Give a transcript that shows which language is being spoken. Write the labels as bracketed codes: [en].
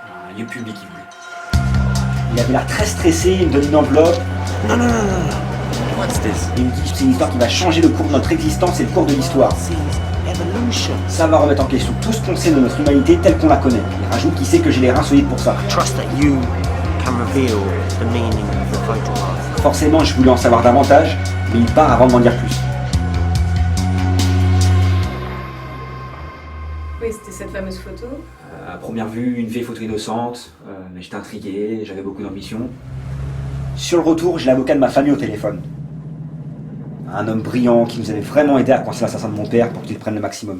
[fr] Un lieu public, il voulait. Il avait l'air très stressé, il me donne une enveloppe. Non. [en] What's this? [fr] Il me dit que c'est une histoire qui va changer le cours de notre existence et le cours de l'histoire. [en] Evolution. [fr] Ça va remettre en question tout ce qu'on sait de notre humanité telle qu'on la connaît. Il rajoute qu'il sait que j'ai les reins solides pour ça. [en] Trust that you can reveal the meaning of the photograph. [fr] Forcément, je voulais en savoir davantage, mais il part avant de m'en dire plus. Oui, c'était cette fameuse photo. À première vue, une vieille photo innocente, mais j'étais intrigué, j'avais beaucoup d'ambition. Sur le retour, j'ai l'avocat de ma famille au téléphone. Un homme brillant qui nous avait vraiment aidé à coincer l'assassin de mon père pour qu'il prenne le maximum.